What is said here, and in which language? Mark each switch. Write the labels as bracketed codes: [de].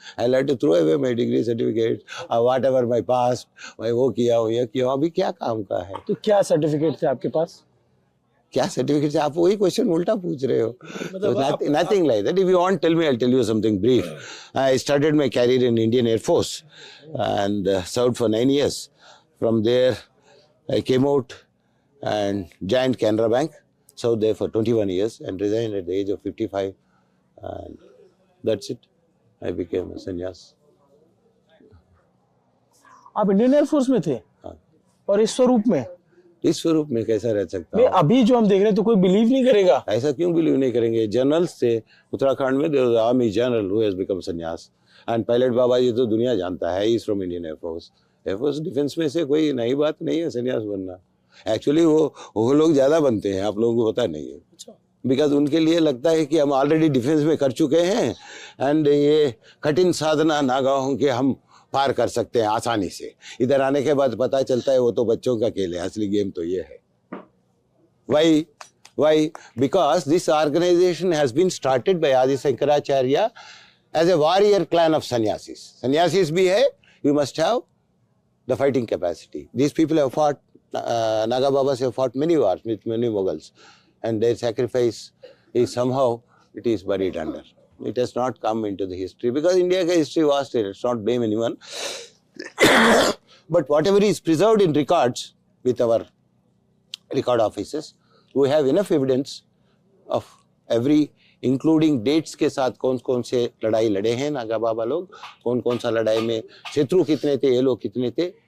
[en] I like to throw away my degree certificate, whatever my past, [hi] मैं वो किया हो या किया, अभी क्या काम का है। तो क्या सर्टिफिकेट थे आपके पास? क्या सर्टिफिकेट? आप वही क्वेश्चन उल्टा पूछ रहे हो। [en] Nothing like that. If you want tell me, I tell you something brief. I started my career in Indian air force and served for 9 years. From there, I came out and joined Canara Bank, served there for 21 years and resigned at the age of 55. And that's it. I became a sannyas. [hi] आप Indian air force में थे? हाँ। और इस स्वरूप में? इस स्वरूप में कैसा रह सकता हूँ? अभी जो हम देख रहे हैं तो कोई बिलीव नहीं करेगा। ऐसा क्यों बिलीव नहीं करेंगे? जनरल्स थे उत्तराखंड में, [en] there was army general who has become sannyas and pilot Baba ji [hi] तो दुनिया जानता है, [en] Is from Indian air force. [hi] Air force defence में से कोई नई बात नहीं है सन्यास बनना। एक्चुअली वो लोग ज्यादा बनते हैं, आप लोगों को पता नहीं है, बिकॉज उनके लिए लगता है कि हम ऑलरेडी डिफेंस में कर चुके हैं एंड ये कठिन साधना नागाहों के हम पार कर सकते हैं आसानी से। इधर आने के बाद पता चलता है वो तो बच्चों का खेल है, असली गेम तो ये है। [en] Why? Because this organization has been started by Adi Shankaracharya as a warrior clan of sannyasis. Sannyasis bhi hai, you must have the fighting capacity. These people have fought, Naga Babas have fought many wars with many Mughals, and their sacrifice is somehow, it is buried under. It has not come into the history because India's history was there. Let's not blame anyone. But whatever is preserved in records with our record offices, we have enough evidence of every, including dates [hi] के साथ कौन कौन से लड़ाई लड़े हैं नागा बाबा लोग, कौन कौन सा लड़ाई में शत्रु कितने थे, ये लोग कितने थे।